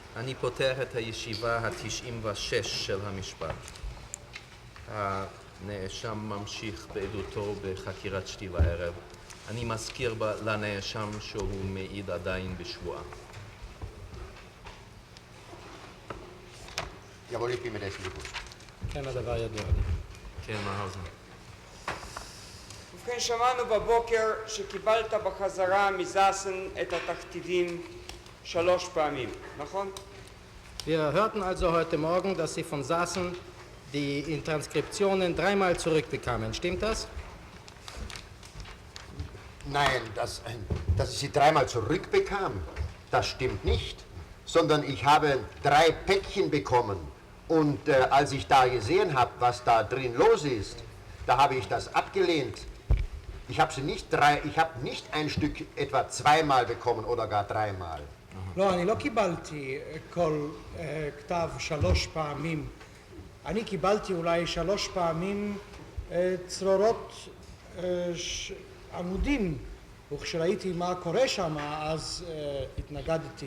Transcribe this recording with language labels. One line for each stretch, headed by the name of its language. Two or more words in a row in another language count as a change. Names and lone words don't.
Hebrew: אני פותח את הישיבה ה-96 של המשפט. הנאשם ממשיך בעדותו בחקירת שתי וערב. אני מזכיר לנאשם שהוא מעיד עדיין בשבועה.
German: Jawohl, ich bin mir dessen bewusst.
Hebrew: כן, הדבר ידוע לי. כן, מהאוזן. ובכן, שמענו בבוקר שקיבלת בחזרה מזאסן את התכתיבים 3 פעמים, נכון?
German: Wir hörten also heute Morgen, dass Sie von Sassen die Transkriptionen 3-mal zurückbekamen. Stimmt das? Nein, dass ich sie 3-mal zurückbekam, das stimmt nicht. Sondern ich habe 3 Päckchen bekommen. Und als ich da gesehen habe, was da drin los ist, da habe ich das abgelehnt. Ich habe nicht ein Stück etwa 2-mal bekommen oder gar 3-mal.
Hebrew: לא, אני לא קיבלתי כל כתב 3 פעמים. אני קיבלתי אולי 3 פעמים צרורות עמודים, וכשראיתי מה קורה שם, אז התנגדתי.